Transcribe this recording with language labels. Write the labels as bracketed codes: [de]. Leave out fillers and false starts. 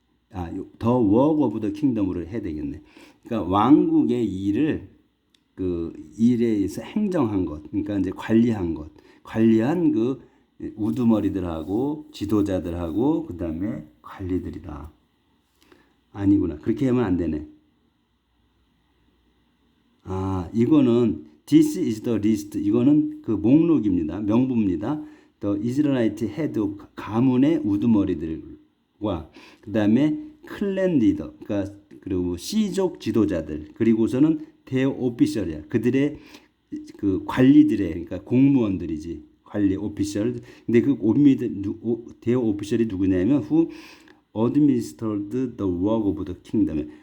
[en] the work of the kingdom으로 [ko] 해야 되겠네. 그러니까 왕국의 일을 그 일에 의해서 행정한 것, 그러니까 이제 관리한 그 우두머리들하고 지도자들하고 그 다음에 관리들이다. 아니구나. 그렇게 하면 안 되네. 이거는 [en] this is the list. [ko] 이거는 그 목록입니다. 명부입니다. [en] The Israelite head of [ko] 가문의 우두머리들과 그 다음에 클랜 리더, 그러니까 그리고 시족 지도자들, 그리고서는 대어 오피셜이야. 그들의 그 관리들의 그러니까 공무원들이지. 관리 오피셜. 근데 그 대어 오피셜이 누구냐면 [en] who administered the work of the kingdom.